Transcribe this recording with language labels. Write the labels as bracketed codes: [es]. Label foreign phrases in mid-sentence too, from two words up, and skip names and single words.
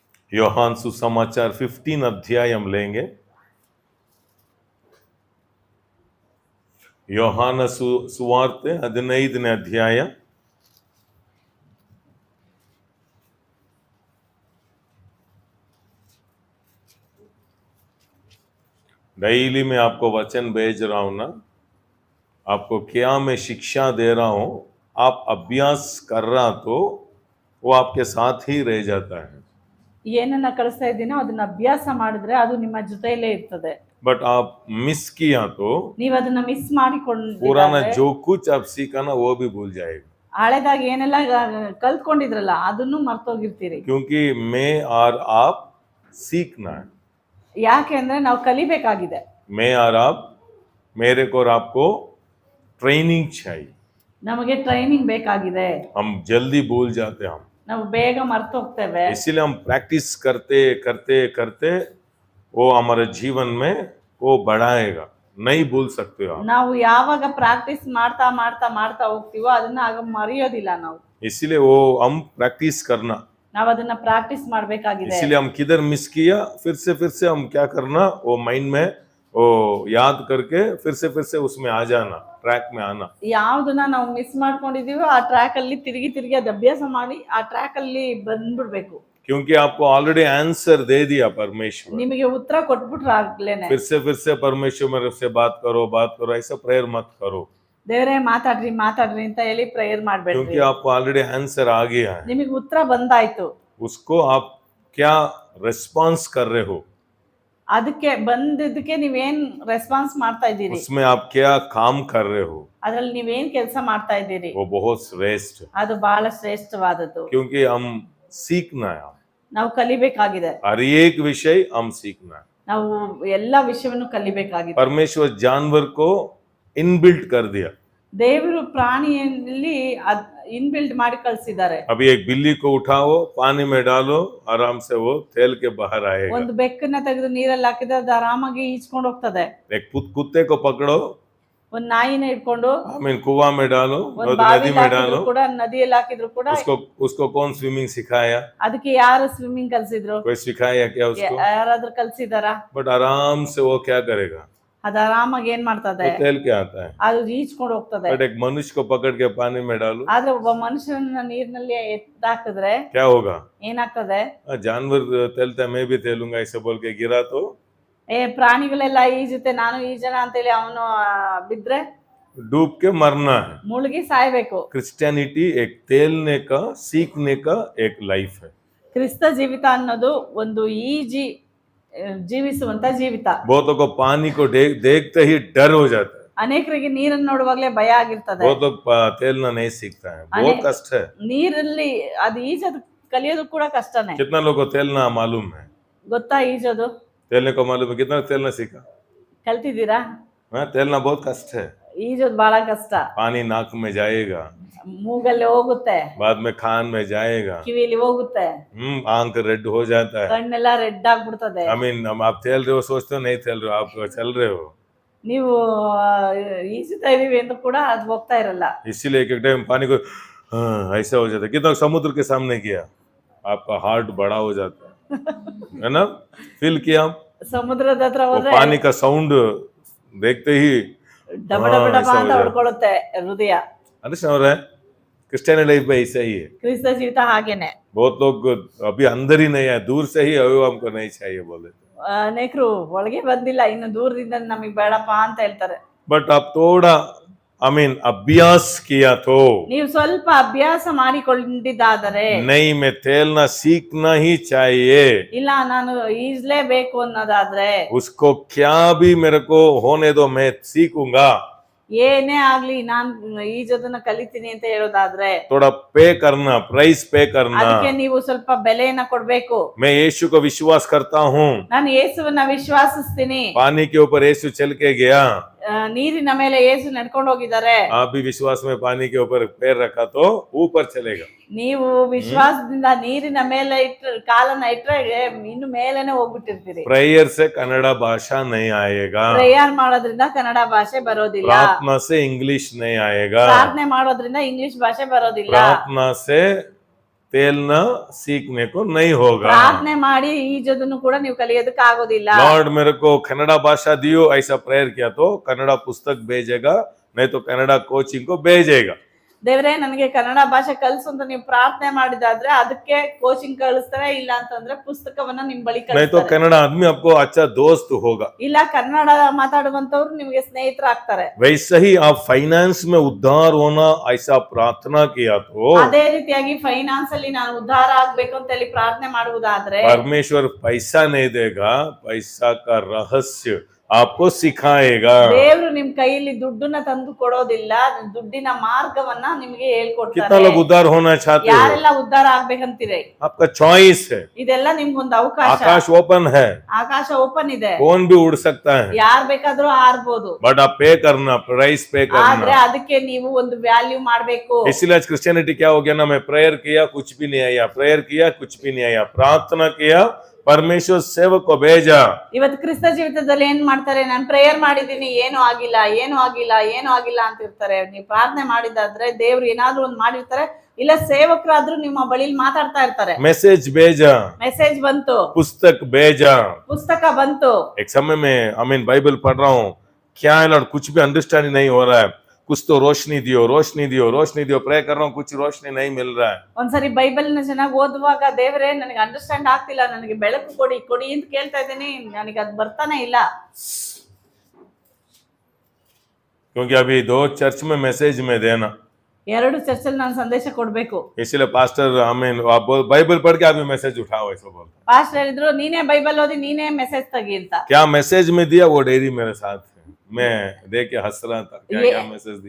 [kn] ಯೋಹಾನ್ ಸುಸಮಾಚಾರ 15 ಅಧ್ಯಾಯ [hi] हम लेंगे। [kn] ಯೋಹಾನ ಸುವಾರ್ತೆ 15ನೇ ಅಧ್ಯಾಯ [hi] डेली मैं आपको वचन भेज रहा हूं ना, आपको क्या मैं शिक्षा दे रहा हूं, आप अभ्यास कर रहा तो वो आपके साथ ही रह जाता है। [kn] ಏನನ್ನ ಕಲಿಸ್ತಾ ಇದ್ದೀನೋ ಅದನ್ನ ಅಭ್ಯಾಸ ಮಾಡಿದ್ರೆ ಅದು ನಿಮ್ಮ ಜೊತೆಯಲ್ಲೇ ಇರ್ತದೆ। [hi] बट आप मिस किया तो [kn] ನೀವು ಅದನ್ನ ಮಿಸ್ ಮಾಡಿಕೊಂಡ್ರೆ [hi] पुराना जो कुछ आप सीखा ना वो भी भूल जाएगा, [kn] ಹಳೆದಾಗ ಏನೆಲ್ಲ ಕಲ್ತ್ಕೊಂಡಿದ್ರಲ್ಲ ಅದನ್ನು ಮರ್ತೋಗಿರ್ತೀರಿ। [hi] क्योंकि मैं और आप सीखना है, [kn] ಯಾಕೆ ಅಂದ್ರೆ ನಾವು ಕಲಿಬೇಕಾಗಿದೆ। [hi] मैं और आप, मेरे को और आपको ट्रेनिंग चाहिए। [kn] ನಮಗೆ ಟ್ರೈನಿಂಗ್ ಬೇಕಾಗಿದೆ। [hi] हम जल्दी भूल जाते हैं, [kn] ನಾವು ಬೇಗ ಮರ್ತೋಗ್ತೇವೆ। [hi] इसलिए हम प्रैक्टिस करते करते करते वो हमारे जीवन में वो बढ़ाएगा, नहीं भूल सकते हो आप। [kn] ನಾವು ಯಾವಾಗ ಪ್ರಾಕ್ಟೀಸ್ ಮಾಡ್ತಾ ಮಾಡ್ತಾ ಮಾಡ್ತಾ ಹೋಗ್ತೀವೋ ಅದನ್ನ ಆಗ ಮರೆಯೋದಿಲ್ಲ ನಾವು। [hi] इसलिए वो हम प्रैक्टिस करना, [kn] ನಾವು ಅದನ್ನ ಪ್ರಾಕ್ಟೀಸ್ ಮಾಡಬೇಕಾಗಿದೆ। [hi] इसलिए हम किधर मिस किया फिर से हम क्या करना, वो माइंड में वो याद करके फिर से उसमें आ जाना, ट्रैक में आना। [kn] ಯಾವ್ದನ್ನ ನಾವು ಮಿಸ್ ಮಾಡ್ಕೊಂಡಿದೀವೋ ಆ ಟ್ರ್ಯಾಕ್ ಅಲ್ಲಿ ತಿರುಗಿ ಅದು ಅಭ್ಯಾಸ ಮಾಡಿ ಆ ಟ್ರ್ಯಾಕ್ ಅಲ್ಲಿ ಬಂದ್ಬಿಡ್ಬೇಕು। [hi] क्योंकि आपको [en] already answer [hi] दे दिया परमेश्वर, [kn] ನಿಮಗೆ ಉತ್ತರ ಕೊಟ್ಬಿಟ್ರು ಆಗ್ಲೇನೆ। [hi] फिर से परमेश्वर मेरे से बात करो ऐसा प्रेयर मत करो, [kn] ದೇವರೇ ಮಾತಾಡ್ರಿ ಮಾತಾಡ್ರಿ ಅಂತ ಹೇಳಿ ಪ್ರೇಯರ್ ಮಾಡ್ಬೇಡ್ರಿ। [hi] क्योंकि आपको [en] already answer [hi] आ गया है। [kn] ನಿಮಗೆ ಉತ್ತರ ಬಂದಾಯ್ತು, [hi] उसको आप क्या रिस्पांस कर रहे हो, [kn] ಅದಕ್ಕೆ ಬಂದಿದ್ದಕ್ಕೆ ನೀವೇನ್ ರೆಸ್ಪಾನ್ಸ್ ಮಾಡ್ತಾ ಇದ್ದೀರಿ, [hi] उसमें आप क्या काम कर रहे हो, [kn] ಅದ್ರಲ್ಲಿ ನೀವೇನ್ ಕೆಲಸ ಮಾಡ್ತಾ ಇದ್ದೀರಿ, [hi] वो बहुत श्रेष्ठ है। [kn] ಅದು ಬಹಳ ಶ್ರೇಷ್ಠವಾದದ್ದು। [hi] क्योंकि हम सीखना है, [kn] ನಾವು ಕಲಿಬೇಕಾಗಿದೆ। [hi] हर एक विषय हम सीखना है। [kn] ನಾವು ಎಲ್ಲಾ ವಿಷಯವನ್ನು ಕಲಿಬೇಕಾಗಿದೆ। [hi] परमेश्वर जानवर को इनबिल्ट कर दिया, [kn] ದೇವರು ಪ್ರಾಣಿಯಲ್ಲಿ ಇನ್ಬಿಲ್ಟ್ ಮಾಡಿ ಕಳಿಸಿದ್ದಾರೆ। [hi] अभी एक बिल्ली को उठाओ, पानी में डालो, आराम से वो तैल के बाहर आएगा। [kn] ಒಂದು ಬೆಕ್ಕನ್ನ ತೆಗೆದು ನೀರಲ್ಲಿ ಹಾಕಿದ್ರೆ ಅದು ಆರಾಮಾಗಿ ಈಜ್ಕೊಂಡು ಹೋಗ್ತದೆ। [hi] एक कुत्ते को पकड़ो, [kn] ಒಂದು ನಾಯಿನ ಇಟ್ಕೊಂಡು [hi] कुआं में डालो, [kn] ಒಂದು [hi] नदी [kn] ಬಾವಿಲಿ [hi] में [kn] ಹಾಕಿದ್ರು [hi] डालो, [kn] ಕೂಡ ನದಿಯಲ್ಲಿ ಹಾಕಿದ್ರು ಕೂಡ [hi] उसको कौन स्विमिंग सिखाया, [kn] ಅದಕ್ಕೆ ಯಾರು ಸ್ವಿಮ್ಮಿಂಗ್ ಕಲ್ಸಿದ್ರು, [hi] कोई सिखाया क्या उसको? [kn] ಯಾರಾದ್ರೂ ಕಲ್ಸಿದಾರ? [hi] बट आराम से वो क्या करेगा, [kn] ಅದು ಆರಾಮಾಗಿ ಏನ್ ಮಾಡ್ತದೆ, [hi] वो तैल के आता है। [kn] ಅದು ಈಜ್ಕೊಂಡು ಹೋಗ್ತದೆ। [hi] बट एक मनुष्य को पकड़ के पानी में डालो, [kn] ಆದ್ರೆ ಒಬ್ಬ ಮನುಷ್ಯನ ನೀರಿನಲ್ಲಿ ಎತ್ತಾಕಿದ್ರೆ [hi] क्या होगा? [kn] ಏನಾಗ್ತದೆ? [hi] जानवर तैलता है, मैं भी तैलूंगा ऐसे बोल के गिरा तो [kn] ಪ್ರಾಣಿಗಳೆಲ್ಲ ಈಜುತ್ತೆ ನಾನು ಈಜನ ಅಂತೇಳಿ ಅವನು ಬಿದ್ರೆ [hi] डूब के मरना है। [kn] ಮುಳುಗಿ ಸಾಯ್ಬೇಕು। [hi] क्रिश्चियनिटी एक तैलने का, सीखने का एक लाइफ है। [kn] ಕ್ರಿಸ್ತ ಜೀವಿತ ಅನ್ನೋದು ಒಂದು ಈಜಿ ಜೀವಿಸುವಂತ ಜೀವಿತ। [hi] बहुतों को पानी को देखते ही डर हो जाता है, [kn] ಅನೇಕರಿಗೆ ನೀರನ್ನು ನೋಡುವಾಗಲೇ ಭಯ ಆಗಿರ್ತದೆ। [hi] बहुत लोग तैलना नहीं सीखता है, बहुत कष्ट है। [kn] ನೀರಲ್ಲಿ ಅದು ಈಜೋದು ಕಲಿಯೋದು ಕೂಡ ಕಷ್ಟನೇ। [hi] कितना लोगों को तैलना मालूम है? [kn] ಗೊತ್ತಾ ಈಜೋದು? [hi] तैलने को मालूम है? कितना तैलना सीखा? [kn] ಕಲ್ತಿದ್ದೀರಾ? [hi] हाँ, तैलना बहुत कष्ट है। [kn] ಈಜೋದು ಬಹಳ ಕಷ್ಟ। [hi] पानी नाक में जाएगा, [kn] ಮೂಗಲ್ಲಿ ಹೋಗುತ್ತೆ, [hi] बाद में कान में जाएगा, [kn] ಕಿವಿಲಿ ಹೋಗುತ್ತೆ, [hi] आंख रेड हो जाता है। [kn] ಕಣ್ಣೆಲ್ಲ ರೆಡ್ ಆಗ್ಬಿಡ್ತದೆ। [hi] आप तैल रहे हो, सोचते हो नहीं तैल रहे हो, आप चल रहे हो। [kn] ನೀವು ಈಜುತ್ತಾ ಇದೀವಿ ಅಂತ ಕೂಡ ಅದು ಹೋಗ್ತಾ ಇರಲ್ಲ। [hi] इसीलिए एक टाइम पानी को ऐसा हो जाता है। कितना समुद्र के सामने किया, आपका हार्ट बड़ा हो जाता है ना? फील किया [kn] ಸಮುದ್ರದ ಹತ್ರ [hi] वो [kn] ಹೋದ್ರೆ [hi] पानी का साउंड देखते ही [kn] ಡಬ ಡಬ ಡಬ ಅಂತ ಹೊಡ್ಕೊಳ್ಳುತ್ತೆ ಹೃದಯ। [hi] अंडरस्टैंड हो रहा है? [en] Christian life [hi] में ऐसा ही है। [kn] ಕ್ರಿಸ್ತ ಜೀವಿತ ಹಾಗೇನೆ। [hi] बहुत लोग अभी अंदर ही नहीं है, दूर से ही अभी हमको नहीं चाहिए बोले, [kn] ಅನೇಕರು ಒಳಗೆ ಬಂದಿಲ್ಲ, ಇನ್ನು ದೂರದಿಂದ ನಮಗೆ ಬೇಡಪ್ಪ ಅಂತ ಹೇಳ್ತಾರೆ। [hi] बट आप थोड़ा अभ्यास किया तो [kn] ನೀವು ಸ್ವಲ್ಪ ಅಭ್ಯಾಸ ಮಾಡಿಕೊಂಡಿದ್ದಾದರೆ [hi] नहीं, मैं तैलना सीखना ही चाहिए, [kn] ಇಲ್ಲ ನಾನು ಈಜ್ಲೇಬೇಕು ಅನ್ನೋದಾದ್ರೆ [hi] उसको क्या भी मेरे को होने दो, मैं सीखूंगा। [kn] ಏನೇ ಆಗ್ಲಿ ನಾನ್ ಈಜೋದನ್ನ ಕಲಿತೀನಿ ಅಂತ ಹೇಳೋದಾದ್ರೆ [hi] थोड़ा पे करना, [en] price pay [hi] करना। [kn] ಅದಕ್ಕೆ ನೀವು ಸ್ವಲ್ಪ ಬೆಲೆಯನ್ನ ಕೊಡ್ಬೇಕು। [hi] मैं यीशु को विश्वास करता हूँ, [kn] ನಾನು ಯೇಸುವನ್ನ ವಿಶ್ವಾಸಿಸ್ತೀನಿ। [hi] पानी के ऊपर यीशु चल के गया, [kn] ನೀರಿನ ಮೇಲೆ ಯೇಸು ನಡ್ಕೊಂಡು ಹೋಗಿದ್ದಾರೆ। [hi] आप भी विश्वास में पानी के ऊपर पैर रखा तो ऊपर चलेगा। [kn] ನೀವು ವಿಶ್ವಾಸದಿಂದ ನೀರಿನ ಮೇಲೆ ಕಾಲನ್ನ ಇಟ್ರೆ ಇನ್ನು ಮೇಲೇನೆ ಹೋಗ್ಬಿಟ್ಟಿರ್ತೀರಿ। [hi] प्रेयर से कन्नड़ा भाषा नहीं आएगा, [kn] ಪ್ರೇಯರ್ ಮಾಡೋದ್ರಿಂದ ಕನ್ನಡ ಭಾಷೆ ಬರೋದಿಲ್ಲ, [hi] प्रार्थना से इंग्लिश नहीं आएगा, [kn] ಪ್ರಾರ್ಥನೆ ಮಾಡೋದ್ರಿಂದ ಇಂಗ್ಲಿಷ್ ಭಾಷೆ ಬರೋದಿಲ್ಲ, [hi] प्रार्थना से तैरना सीखने को नहीं होगा। [kn] ಪ್ರಾರ್ಥನೆ ಮಾಡಿ ಈಜೋದನ್ನು ಕೂಡ ನೀವು ಕಲಿಯೋದಕ್ಕೆ ಆಗೋದಿಲ್ಲ. [hi] लॉर्ड मेरे को कन्नड़ा भाषा दियो, ऐसा प्रेयर किया तो कन्नड़ा पुस्तक भेजेगा, नहीं तो कन्नड़ा कोचिंग को भेजेगा। [kn] ದೇವರೇ ನನಗೆ ಕನ್ನಡ ಭಾಷೆ ಕಲಿಸು ಅಂತ ನೀವು ಪ್ರಾರ್ಥನೆ ಮಾಡಿದಾದ್ರೆ ಅದಕ್ಕೆ ಕೋಚಿಂಗ್ ಕಳಿಸ್ತಾರೆ, ಇಲ್ಲ ಅಂತಂದ್ರೆ ಪುಸ್ತಕವನ್ನ ನಿಮ್ ಬಳಿ [hi] नहीं तो [kn] ಕಳಿಸ್ತಾರೆ. [hi] कन्नड़ा आदमी आपको अच्छा दोस्त होगा। [kn] ಇಲ್ಲ ಕನ್ನಡ ಮಾತಾಡುವಂತವ್ರು ನಿಮಗೆ ಸ್ನೇಹಿತರಾಗ್ತಾರೆ. [hi] वैसे ही आप फाइनेंस में उद्धार होना ऐसा प्रार्थना किया तो [kn] ಅದೇ ರೀತಿಯಾಗಿ ಫೈನಾನ್ಸ್ ಅಲ್ಲಿ ನಾನು ಉದ್ಧಾರ ಆಗ್ಬೇಕು ಅಂತ ಹೇಳಿ ಪ್ರಾರ್ಥನೆ ಮಾಡುವುದಾದ್ರೆ [hi] परमेश्वर पैसा नहीं देगा, पैसा का रहस्य आपको सिखाएगा। [kn] ದೇವರು ನಿಮ್ ಕೈಯಲ್ಲಿ ದುಡ್ಡನ್ನ ತಂದು ಕೊಡೋದಿಲ್ಲ, ದುಡ್ಡಿನ ಮಾರ್ಗವನ್ನ ನಿಮಗೆ [hi] कितना [kn] ಹೇಳ್ಕೊಡ್ತಾರೆ. [hi] लोग उद्धार होना चाहते हो? [kn] ಯಾರೆಲ್ಲ ಉದ್ಧಾರ ಆಗ್ಬೇಕಂತೀರಿ? [hi] आपका चॉइस है, [kn] ಇದೆಲ್ಲ ನಿಮ್ಗೊಂದು ಅವಕಾಶ. [hi] आकाश ओपन है, [kn] ಆಕಾಶ ಓಪನ್ ಇದೆ, [hi] कौन भी उड़ सकता है, [kn] ಯಾರ್ ಬೇಕಾದ್ರೂ ಆರ್ಬೋದು. [hi] बट आप पे करना, [en] price pay [kn] ಆದ್ರೆ [hi] करना। [kn] ಅದಕ್ಕೆ ನೀವು ಒಂದು ವ್ಯಾಲ್ಯೂ ಮಾಡ್ಬೇಕು. [hi] इसलिए आज क्रिश्चियनिटी क्या हो गया ना, मैं प्रेयर किया कुछ भी नहीं आया, प्रेयर किया कुछ भी नहीं आया, प्रार्थना किया परमेश्वर सेवक को भेजा। [kn] ಇವತ್ತು ಕ್ರಿಸ್ತ ಜೀವಿತದಲ್ಲಿ ಏನ್ ಮಾಡ್ತಾರೆ, ನಾನು ಪ್ರೇಯರ್ ಮಾಡಿದೀನಿ ಏನೂ ಆಗಿಲ್ಲ, ಏನೂ ಆಗಿಲ್ಲ, ಏನೂ ಆಗಿಲ್ಲ ಅಂತ ಇರ್ತಾರೆ. ನೀವು ಪ್ರಾರ್ಥನೆ ಮಾಡಿದಾದ್ರೆ ದೇವ್ರು ಏನಾದ್ರೂ ಒಂದ್ ಮಾಡಿರ್ತಾರೆ, ಇಲ್ಲ ಸೇವಕರಾದ್ರೂ ನಿಮ್ಮ ಬಳಿಲಿ ಮಾತಾಡ್ತಾ ಇರ್ತಾರೆ. [hi] मैसेज भेजा, [kn] ಮೆಸೇಜ್ ಬಂತು, [hi] पुस्तक भेजा। [kn] ಪುಸ್ತಕ ಬಂತು. [hi] एक समय में बाइबल पढ़ रहा हूँ, क्या है लॉर्ड, कुछ भी अंडरस्टैंडिंग नहीं हो रहा है, कुछ तो रोशनी दियो, रोशनी दियो, रोशनी दियो, प्रे कर रहा हूँ, कुछ रोशनी नहीं मिल रहा है। [kn] ಒಂದ್ಸರಿ ಬೈಬಲ್ ನ ಚೆನ್ನಾಗಿ ಓದುವಾಗ ದೇವರೇ ನನಗೆ ಅಂಡರ್ಸ್ಟ್ಯಾಂಡ್ ಆಗ್ತಿಲ್ಲ, ನನಗೆ ಬೆಳಕು ಕೊಡಿ ಕೊಡಿ ಅಂತ ಕೇಳ್ತಾ ಇದ್ದೀನಿ, ನನಗೆ ಅದು ಬರ್ತಾನೆ ಇಲ್ಲ. [hi] क्योंकि अभी 2 चर्च में मैसेज में देना, [kn] ಎರಡು ಚರ್ಚಲ್ಲಿ ನಾನು ಸಂದೇಶ ಕೊಡ್ಬೇಕು. [hi] इसलिए पास्टर आप बाइबल पढ़ के अभी मैसेज उठाओ, ऐसा बोलते। [kn] ಪಾಸ್ಟರ್ ಹೇಳಿದ್ರು ನೀನೇ ಬೈಬಲ್ ಓದಿ ನೀನೇ ಮೆಸೇಜ್ ತೆಗಿ ಅಂತ. [hi] क्या मैसेज में दिया वो डेयरी मेरे साथ है, मैं देख के हंस रहा था, क्या क्या मैसेज दिया।